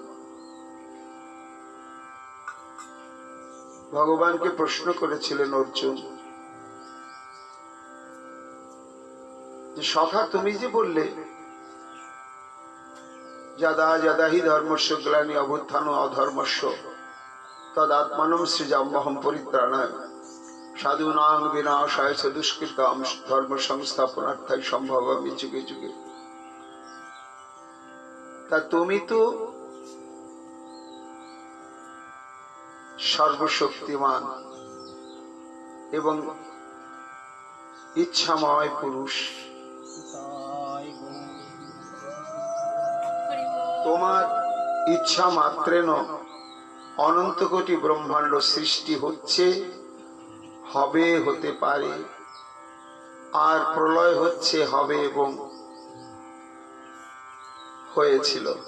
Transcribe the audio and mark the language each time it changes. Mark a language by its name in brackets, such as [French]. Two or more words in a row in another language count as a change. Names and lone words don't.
[Bangla] ভগবানকে প্রশ্ন করেছিলেন অর্জুন যে সখা তুমি যে বললে [Sanskrit] যদা যদা হি ধর্মস্য গ্লানি অভ্যুত্থান অধর্মস্য তদাত্মানম সৃজাম্যহম পরিত্রাণায় সাধুনাং বিনাশায় চ দুষ্কৃতাম ধর্ম সংস্থাপনার্থায় সম্ভবামি যুগে যুগে। [Bangla] তা তুমি তো সর্বশক্তিমান এবং ইচ্ছাময় পুরুষ, তোমার ইচ্ছা মাত্রেন অনন্ত কোটি ব্রহ্মাণ্ড সৃষ্টি হচ্ছে, হবে, হতে পারে, আর প্রলয় হচ্ছে, হবে এবং হয়েছিল।